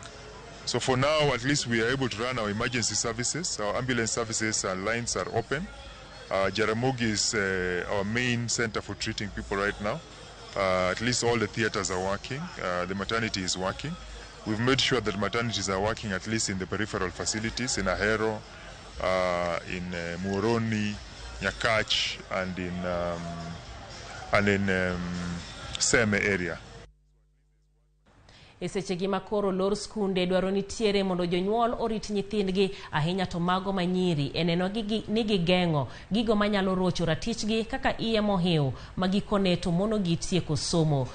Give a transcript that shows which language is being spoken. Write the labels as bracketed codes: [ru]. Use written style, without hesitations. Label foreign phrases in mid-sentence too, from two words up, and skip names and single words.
[en] So for now, at least we are able to run our emergency services. Our ambulance services and lines are open. Ramogi is our main center for treating people right now. At least all the theaters are working. The maternity is working. We've made sure that maternities are working at least in the peripheral facilities, in Ahero, in Muhoroni, Nyakach, and in Seme area. [luo] Esechegi makoro lor skunde dwaro nitiere mondo jonyuol orit nyithindgi ahinya to mago manyiri eneno ni gigengo gigo manyalo rocho ratichgi kaka iye mohiu magikone to mono gitieko somo.